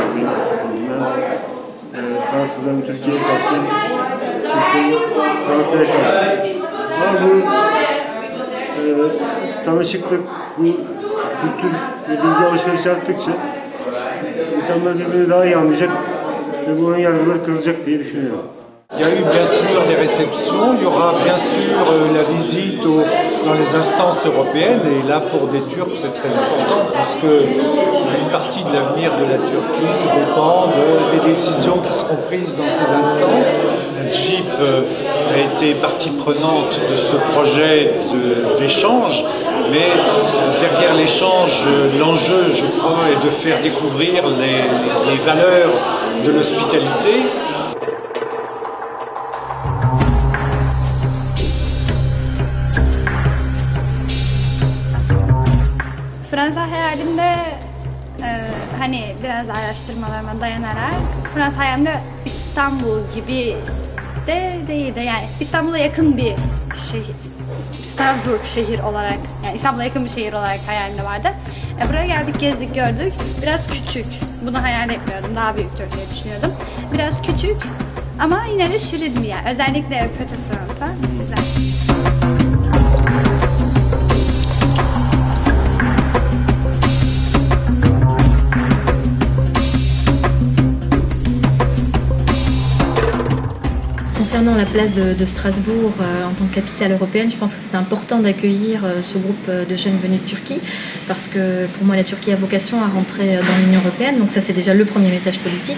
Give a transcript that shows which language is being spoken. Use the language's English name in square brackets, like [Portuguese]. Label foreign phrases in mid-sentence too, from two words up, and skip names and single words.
[Turkish] Ben Fransızların Türkiye'ye karşı, Türkiye'nin Fransa'ya karşı. Ama bu tanışıklık, bu kültür ve bilgi alışverişi arttıkça insanlar birbirini daha iyi anlayacak ve bu önyargılar kırılacak diye düşünüyorum. [French] Il y a eu bien sûr des réceptions, il y aura bien sûr la visite dans les instances européennes et là pour des Turcs c'est très important puisque une partie de l'avenir de la Turquie dépend des décisions qui seront prises dans ces instances. JIP a été partie prenante de ce projet d'échange, mais derrière l'échange, l'enjeu je crois est de faire découvrir les valeurs de l'hospitalité. [Turkish] Fransa hayalimde hani biraz araştırmalarıma dayanarak Fransa hayalimde İstanbul gibi de değildi. Yani İstanbul'a yakın bir şehir, Strasbourg şehir olarak, yani İstanbul'a yakın bir şehir olarak hayalimde vardı. Buraya geldik, gezdik, gördük. Biraz küçük. Bunu hayal etmiyordum. Daha büyüktür diye düşünüyordum. Biraz küçük ama yine de şirin bir yer. Özellikle Petit Fransa güzel. [French] Concernant la place de Strasbourg en tant que capitale européenne, je pense que c'est important d'accueillir ce groupe de jeunes venus de Turquie parce que pour moi la Turquie a vocation à rentrer dans l'Union européenne, donc ça c'est déjà le premier message politique.